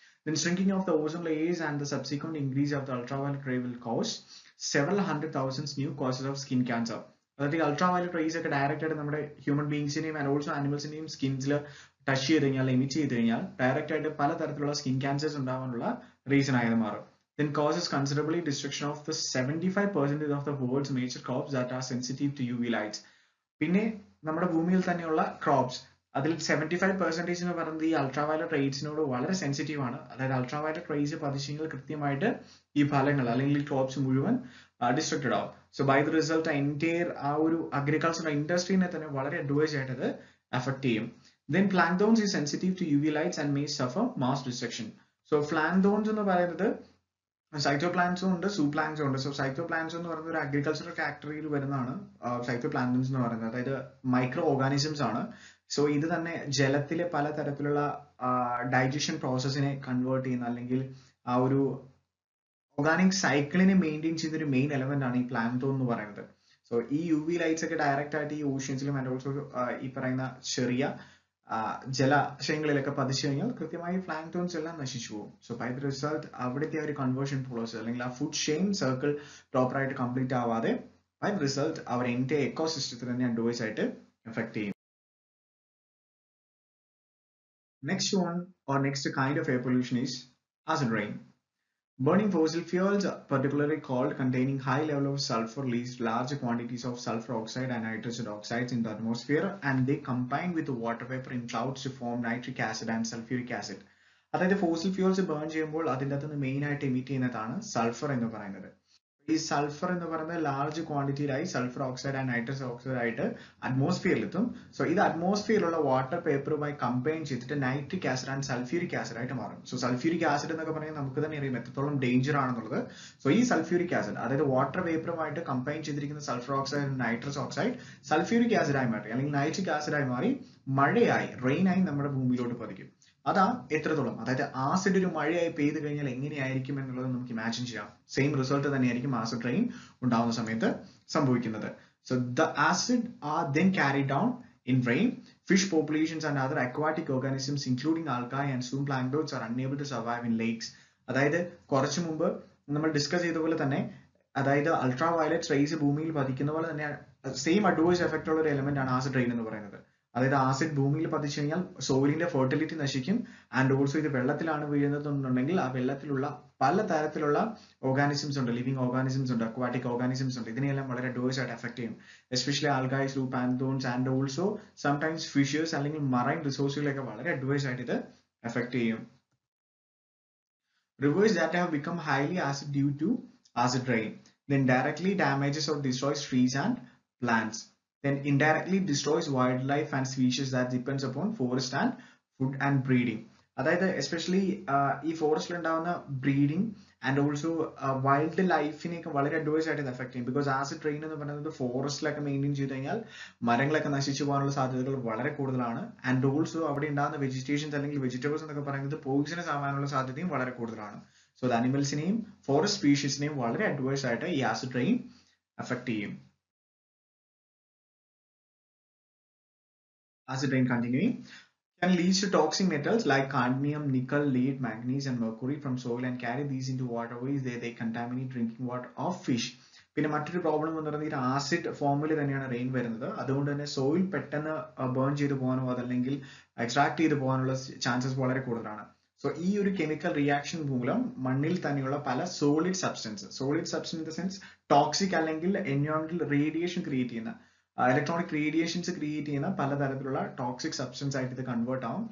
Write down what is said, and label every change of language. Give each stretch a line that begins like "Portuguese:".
English: Then shrinking of the ozone layers and the subsequent increase of the ultraviolet ray will cause several hundred thousands new causes of skin cancer.
Malayalam: അതായത് ഈ ultraviolet raise ഒക്കെ direct ആയിട്ട് നമ്മുടെ human ബീങ്സിനെയും and also ആനിമൽസിനെയും സ്കിൻസിൽ touch ചെയ്ത് കഴിഞ്ഞാൽ emit ചെയ്ത് കഴിഞ്ഞാൽ direct ആയിട്ട് പലതരത്തിലുള്ള സ്കിൻ ക്യാൻസേഴ്സ് ഉണ്ടാവാനുള്ള റീസൺ ആയത് മാറും.
English: Then causes considerably destruction of the 75% of the world's major crops that are sensitive to UV lights.
Malayalam: പിന്നെ നമ്മുടെ ഭൂമിയിൽ തന്നെയുള്ള ക്രോപ്സ് അതിൽ 75% എന്ന് പറയുന്നത് ഈ അൾട്രാവയലറ്റ് റേസിനോട് വളരെ സെൻസിറ്റീവ് ആണ്. അതായത് അൾട്രാവയലറ്റ് റേസ് പതിച്ചെങ്കിൽ കൃത്യമായിട്ട് ഈ ഫലങ്ങൾ അല്ലെങ്കിൽ ക്രോപ്സ് മുഴുവൻ ഡിസ്ട്രക്റ്റഡ് ആവും. So by the result entire ആ ഒരു അഗ്രികൾച്ചർ ഇൻഡസ്ട്രീനെ തന്നെ വളരെ അഡ്വൈസ് ആയിട്ട് അത് അഫക്ട് ചെയ്യും.
English: Then plankton is sensitive to UV lights and may suffer mass destruction. So plankton
Malayalam: എന്ന് പറയുന്നത് സൈറ്റോപ്ലാങ്ക്സും ഉണ്ട്, സൂപ്ലാങ്ക്സും ഉണ്ട്. സോ സൈറ്റോപ്ലാങ്ക്സ് എന്ന് പറയുന്നത് ഒരു അഗ്രികൾച്ചറൽ കാറ്റഗറിയിൽ വരുന്നതാണ് സൈറ്റോപ്ലാങ്ക്ടൻസ് എന്ന് പറയുന്നത്. അതായത് മൈക്രോ ഓർഗാനിസംസ് ആണ്. സോ ഇത് തന്നെ ജലത്തിലെ പലതരത്തിലുള്ള ഡൈജഷൻ പ്രോസസ്സിനെ കൺവേർട്ട് ചെയ്യുന്ന അല്ലെങ്കിൽ ആ ഒരു ഓർഗാനിക് സൈക്കിളിനെ മെയിൻറ്റെയിൻ ചെയ്യുന്ന ഒരു മെയിൻ എലമെന്റ് ആണ് ഈ പ്ലാങ്ക്ടോൺ എന്ന് പറയുന്നത്. സോ ഈ UV ലൈറ്റ്സ് ഒക്കെ ഡയറക്റ്റ് ആയിട്ട് ഈ ഓഷ്യൻസിലും ആൻഡ് ഓൾസോ ഈ പറയുന്ന ചെറിയ ജലാശയങ്ങളിലൊക്കെ പതിച്ചു കഴിഞ്ഞാൽ കൃത്യമായി പ്ലാങ്ക്ടോൺസ് എല്ലാം നശിച്ചു പോകും. സോ ബൈ ദ റിസൾട്ട് അവിടുത്തെ ഒരു കൺവേർഷൻ പ്രോസസ് അല്ലെങ്കിൽ ആ ഫുഡ് ചെയിൻ സർക്കിൾ പ്രോപ്പർ ആയിട്ട് കംപ്ലീറ്റ് ആവാതെ ബൈ ദ റിസൾട്ട് അവർ എൻ്റെ എക്കോസിസ്റ്റത്തിൽ തന്നെ അഡ്വൈസ് ആയിട്ട് എഫക്ട് ചെയ്യും.
English: Next one or next kind of air pollution is acid rain. Burning fossil fuels, particularly coal containing high level of sulfur, release large quantities of sulfur oxide and nitrogen oxides in the atmosphere, and they combine with the water vapor in clouds to form nitric acid and sulfuric acid.
Malayalam: അതായത് fossil fuels burn ചെയ്യുമ്പോൾ അതിൻ്റെ അകത്ത് നിന്ന് main ആയിട്ട് emit ചെയ്യുന്നതാണ് sulphur എന്ന് പറയുന്നത്. ഈ സൾഫർ എന്ന് പറയുന്നത് large ക്വാണ്ടിറ്റിയിലായി sulphur oxide and nitrous oxide ആയിട്ട് അറ്റ്മോസ്ഫിയറിൽ എത്തും. സോ ഇത് അറ്റ്മോസ്ഫിയറിലുള്ള വാട്ടർ പേപ്പറുമായി കമ്പൈൻ ചെയ്തിട്ട് nitric acid and sulphuric acid ആയിട്ട് മാറും. സോ സൾഫ്യൂരിക് ആസിഡ് എന്നൊക്കെ പറഞ്ഞാൽ നമുക്ക് തന്നെ അറിയാം എത്രത്തോളം ഡേഞ്ചർ ആണെന്നുള്ളത്. സോ ഈ സൾഫ്യൂരിക് ആസിഡ് അതായത് വാട്ടർ പേപ്പറുമായിട്ട് കമ്പൈൻ ചെയ്തിരിക്കുന്ന sulphur oxide and nitrous oxide sulphuric ആസിഡായി മാറി അല്ലെങ്കിൽ നൈട്രിക് ആസിഡായി മാറി മഴയായി റെയിനായി നമ്മുടെ ഭൂമിയിലോട്ട് പതിക്കും. അതാ എത്രത്തോളം അതായത് ആസിഡ് ഒരു മഴയായി പെയ്ത് കഴിഞ്ഞാൽ എങ്ങനെയായിരിക്കും എന്നുള്ളത് നമുക്ക് ഇമാജിൻ ചെയ്യാം. സെയിം റിസൾട്ട് തന്നെയായിരിക്കും ആസിഡ് റെയിൻ ഉണ്ടാവുന്ന സമയത്ത് സംഭവിക്കുന്നത്.
English: So the acid are then carry down in rain. Fish populations and other aquatic organisms including algae and zooplankton are unable to survive in lakes.
Malayalam: അതായത് കുറച്ചു മുമ്പ് നമ്മൾ ഡിസ്കസ് ചെയ്ത പോലെ തന്നെ അതായത് അൾട്രാ വയലറ്റ് റേസ് ഭൂമിയിൽ പതിക്കുന്ന പോലെ തന്നെ സെയിം അഡ്വേഴ്സ് എഫക്റ്റ് ഉള്ള ഒരു എലമെന്റ് ആണ് ആസിഡ് റെയിൻ എന്ന് പറയുന്നത്. അതായത് ആസിഡ് ഭൂമിയിൽ പതിച്ചു കഴിഞ്ഞാൽ സോയിലിന്റെ ഫെർട്ടിലിറ്റി നശിക്കും. ആൻഡ് ഓൾസോ ഇത് വെള്ളത്തിലാണ് വീഴുന്നതെന്നുണ്ടെങ്കിൽ ആ വെള്ളത്തിലുള്ള പലതരത്തിലുള്ള ഓർഗാനിസംസ് ഉണ്ട്, ലിവിംഗ് ഓർഗാനിസംസ് ഉണ്ട്, അക്വാറ്റിക് ഓർഗാനിസംസ് ഉണ്ട്. ഇതിനെല്ലാം വളരെ അഡ്വേഴ്സ് ആയിട്ട് എഫക്ട് ചെയ്യും. Especially ആൽഗായ്, സൂപ്ലാങ്ക്ടോൺസ് and also sometimes fishers അല്ലെങ്കിൽ മറൈൻ റിസോഴ്സുകളൊക്കെ വളരെ അഡ്വേഴ്സ് ആയിട്ട് ഇത് എഫക്ട് ചെയ്യും.
English: Rivers that have become highly acid due to acid rain then directly damages or destroys trees and plants. Then indirectly destroys wildlife and species that depends upon forest and food and breeding.
Malayalam: അതായത് especially ഈ ഫോറസ്റ്റിൽ ഉണ്ടാവുന്ന breeding and also wild ലൈഫിനെയൊക്കെ വളരെ advice ആയിട്ട് ഇത് effect ചെയ്യും. Because acid rain എന്ന് പറയുന്നത് ഫോറസ്റ്റിലൊക്കെ maintain ചെയ്ത് കഴിഞ്ഞാൽ മരങ്ങളൊക്കെ നശിച്ചു പോകാനുള്ള സാധ്യതകൾ വളരെ കൂടുതലാണ്. ആൻഡ് ഓൾസോ അവിടെ ഉണ്ടാകുന്ന വെജിറ്റേഷൻസ് അല്ലെങ്കിൽ വെജിറ്റബിൾസ് എന്നൊക്കെ പറയുന്നത് പോയിസണസ് ആവാനുള്ള സാധ്യതയും വളരെ കൂടുതലാണ്. സോ അത് അനിമൽസിനെയും ഫോറസ്റ്റ് സ്പീഷീസിനെയും വളരെ അഡ്വൈസ് ആയിട്ട് ഈ ആസിഡ് റെയിൻ എഫക്ട് ചെയ്യും.
English: Acid rain continuing can lead to toxic metals like cadmium, nickel, lead, manganese and mercury from soil and carry these into waterways. They contaminate drinking water of fish.
Malayalam: പിന്നെ മറ്റൊരു problem എന്ന് പറയുന്നത് acid ഫോമിൽ തന്നെയാണ് rain വരുന്നത്. അതുകൊണ്ട് തന്നെ soil പെട്ടെന്ന് ബേൺ ചെയ്ത് പോകാനോ അതല്ലെങ്കിൽ എക്സ്ട്രാക്ട് ചെയ്ത് പോകാനുള്ള ചാൻസസ് വളരെ കൂടുതലാണ്. സോ ഈ ഒരു കെമിക്കൽ റിയാക്ഷൻ മൂലം മണ്ണിൽ തന്നെയുള്ള പല solid substance in the sense toxic അല്ലെങ്കിൽ എൻവയോൺമെന്റൽ റേഡിയേഷൻ ക്രിയേറ്റ് ചെയ്യുന്ന ഇലക്ട്രോണിക് റേഡിയേഷൻസ് ക്രിയേറ്റ് ചെയ്യുന്ന പലതരത്തിലുള്ള ടോക്സിക് സബ്സ്റ്റൻസ് ആയിട്ട് ഇത് കൺവേർട്ട് ആവും.